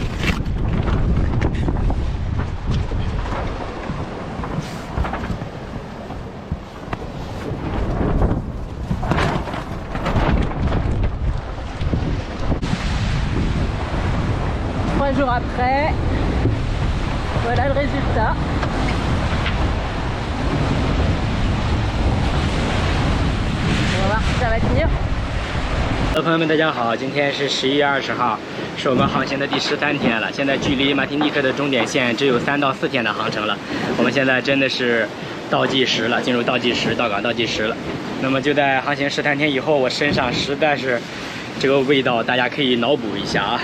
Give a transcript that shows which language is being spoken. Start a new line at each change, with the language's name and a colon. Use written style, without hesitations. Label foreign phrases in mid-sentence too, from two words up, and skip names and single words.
French: Jours après, voilà le résultat. On va voir si ça va tenir.
Chinese: 朋友们，大家好！今天是11月20号，是我们航行的第13天了。现在距离马提尼克的终点线只有3到4天的航程了。我们现在真的是倒计时了，进入倒计时，到港倒计时了。那么就在航行13天以后，我身上实在是这个味道，大家可以脑补一下啊。